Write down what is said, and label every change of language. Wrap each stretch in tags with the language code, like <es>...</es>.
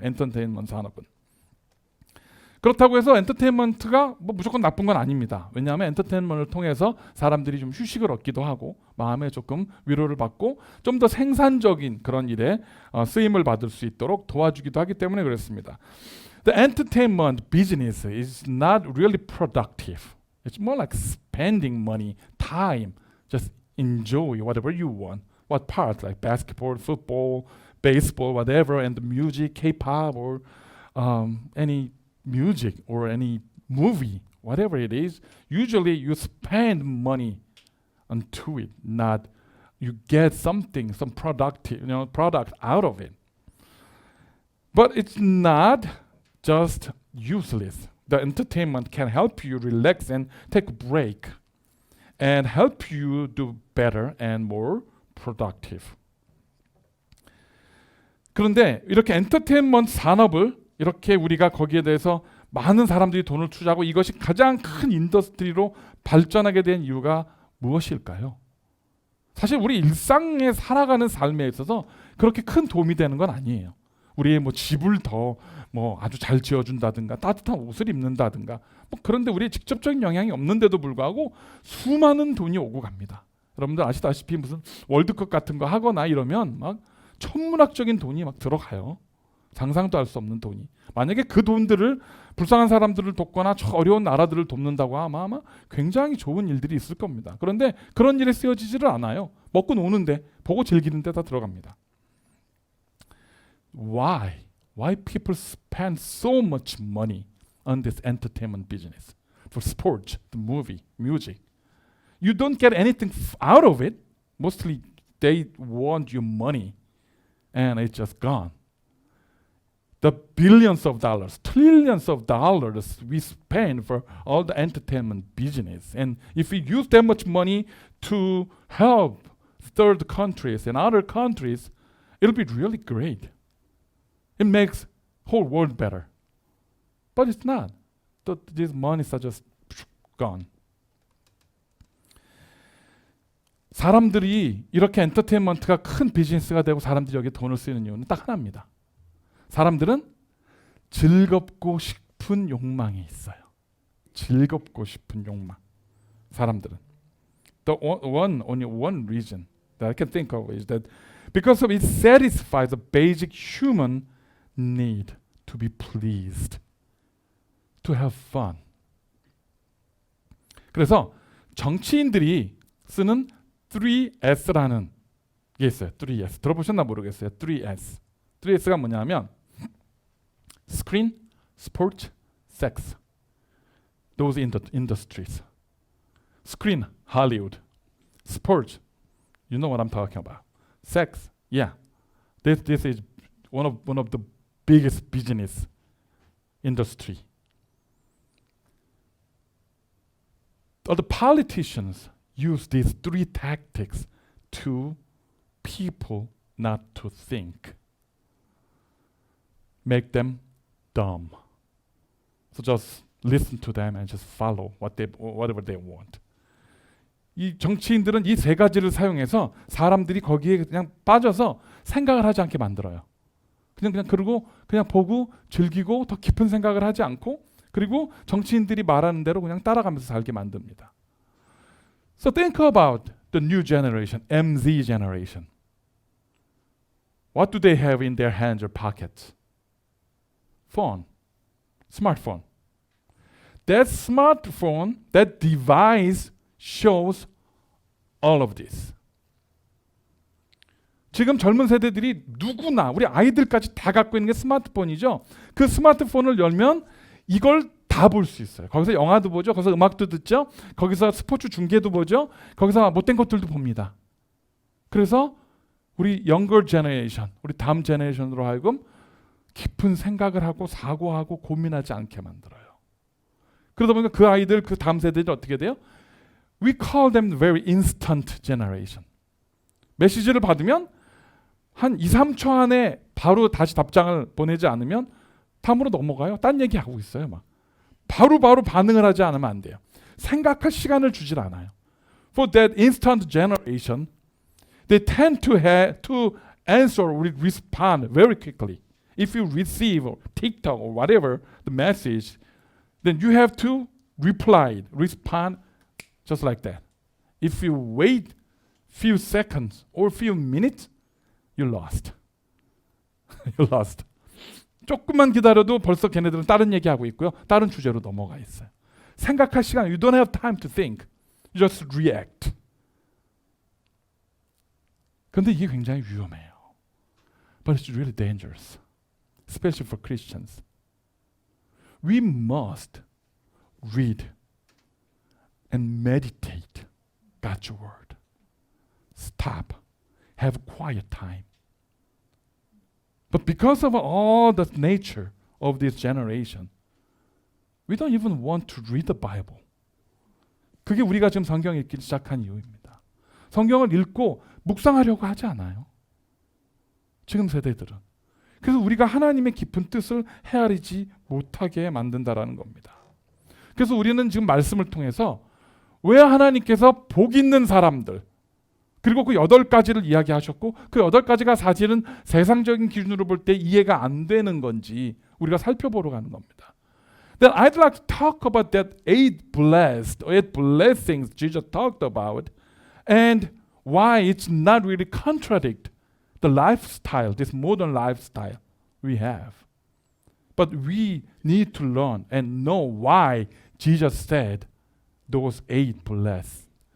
<ko>엔터테인먼트 산업은. 그렇다고 해서 엔터테인먼트가 뭐 무조건 나쁜 건 아닙니다. 왜냐하면 엔터테인먼트를 통해서 사람들이 좀 휴식을 얻기도 하고 마음에 조금 위로를 받고 좀 더 생산적인 그런 일에 쓰임을 받을 수 있도록 도와주기도 하기 때문에 그렇습니다.</ko> <en>The entertainment business is not really productive. It's more like spending money, time, just enjoy whatever you want. What part, like basketball, football, baseball, whatever, and the music, K-pop, or any music or any movie, whatever it is, usually you spend money onto it, not you get something, some product out of it. But it's not just useless. The entertainment can help you relax and take a break and help you do better and more productive.</en> <ko>그런데 이렇게 엔터테인먼트 산업을 이렇게 우리가 거기에 대해서 많은 사람들이 돈을 투자하고 이것이 가장 큰 인더스트리로 발전하게 된 이유가 무엇일까요? 사실 우리 일상에 살아가는 삶에 있어서 그렇게 큰 도움이 되는 건 아니에요. 우리의 뭐 집을 더 뭐 아주 잘 지어준다든가 따뜻한 옷을 입는다든가 뭐 그런데 우리의 직접적인 영향이 없는데도 불구하고 수많은 돈이 오고 갑니다. 여러분들 아시다시피 무슨 월드컵 같은 거 하거나 이러면 막 천문학적인 돈이 막 들어가요. 상상도 할 수 없는 돈이. 만약에 그 돈들을 불쌍한 사람들을 돕거나 저 어려운 나라들을 돕는다고 하면 아마 굉장히 좋은 일들이 있을 겁니다. 그런데 그런 일에 쓰여지지를 않아요. 먹고 노는데 보고 즐기는 데 다 들어갑니다.</ko> <en>Why people spend so much money on this entertainment business? For sports, the movie, music. You don't get anything out of it. Mostly they want your money and it's just gone. the billions of dollars, trillions of dollars we spend for all the entertainment business. And if we use that much money to help third countries and other countries, it'll be really great. It makes whole world better. But it's not. These monies are just gone.</en> <ko>사람들이 이렇게 엔터테인먼트가 큰 비즈니스가 되고 사람들이 여기에 돈을 쓰는 이유는 딱 하나입니다. 사람들은 즐겁고 싶은 욕망이 있어요. 즐겁고 싶은 욕망. 사람들은.</ko> <en>Only one reason that I can think of is that because of it satisfies the basic human need to be pleased, to have fun.</en> <ko>그래서 정치인들이 쓰는 3S라는 게 있어요. 3S. 들어보셨나 모르겠어요. 3S. 3S가 뭐냐면</ko> <en>Screen, Sport, Sex. Those industries. Screen, Hollywood. Sport, you know what I'm talking about. Sex, yeah. This is one of the biggest business industry. The politicians use these three tactics to people not to think. Make them dumb. So just listen to them and just follow whatever they want.</en> <ko>이 정치인들은 이 세 가지를 사용해서 사람들이 거기에 그냥 빠져서 생각을 하지 않게 만들어요. 그냥 그러고 그냥 보고 즐기고 더 깊은 생각을 하지 않고 그리고 정치인들이 말하는 대로 그냥 따라가면서 살게 만듭니다.</ko> <en>So think about the new generation, MZ generation. What do they have in their hands or pockets? Phone, smartphone. That smartphone, that device shows all of this.</en> <ko>지금 젊은 세대들이 누구나 우리 아이들까지 다 갖고 있는 게 스마트폰이죠. 그 스마트폰을 열면 이걸 다 볼 수 있어요. 거기서 영화도 보죠. 거기서 음악도 듣죠. 거기서 스포츠 중계도 보죠. 거기서 못된 것들도 봅니다. 그래서 우리</ko> <en>younger generation,</en> <ko>우리 다음 제너레이션으로 하여금 깊은 생각을 하고 사고하고 고민하지 않게 만들어요. 그러다 보니까 그 아이들, 그 다음 세대들이 어떻게 돼요?</ko> <en>We call them very instant generation.</en> <ko>메시지를 받으면 한 2, 3초 안에 바로 다시 답장을 보내지 않으면 다음으로 넘어가요. 딴 얘기하고 있어요. 막 바로 반응을 하지 않으면 안 돼요. 생각할 시간을 주질 않아요.</ko> <en>For that instant generation, they tend to answer or respond very quickly. If you receive TikTok or whatever the message, then you have to respond just like that. If you wait few seconds or few minutes, you're lost. You're lost.</en> <ko>조금만 기다려도 벌써 걔네들은 다른 얘기하고 있고요. 다른 주제로 넘어가 있어요. 생각할 시간,</ko> <en>you don't have time to think. You just react.</en> <ko>그런데 이게 굉장히 위험해요.</ko> <en>But it's really dangerous. Especially for Christians. We must read and meditate God's word. Stop. Have quiet time. But because of all the nature of this generation, we don't even want to read the Bible.</en> <ko>그게 우리가 지금 성경 읽기 시작한 이유입니다. 성경을 읽고 묵상하려고 하지 않아요. 지금 세대들은. 그래서 우리가 하나님의 깊은 뜻을 헤아리지 못하게 만든다라는 겁니다. 그래서 우리는 지금 말씀을 통해서 왜 하나님께서 복 있는 사람들 그리고 그 8가지를 이야기하셨고 그 8가지가 사실은 세상적인 기준으로 볼 때 이해가 안 되는 건지 우리가 살펴보러 가는 겁니다.</ko> <en>Then I'd like to talk about that 8 blessings Jesus talked about and why it's not really contradict the lifestyle, this modern lifestyle we have. But we need to learn and know why Jesus said those 8 blessings.</en>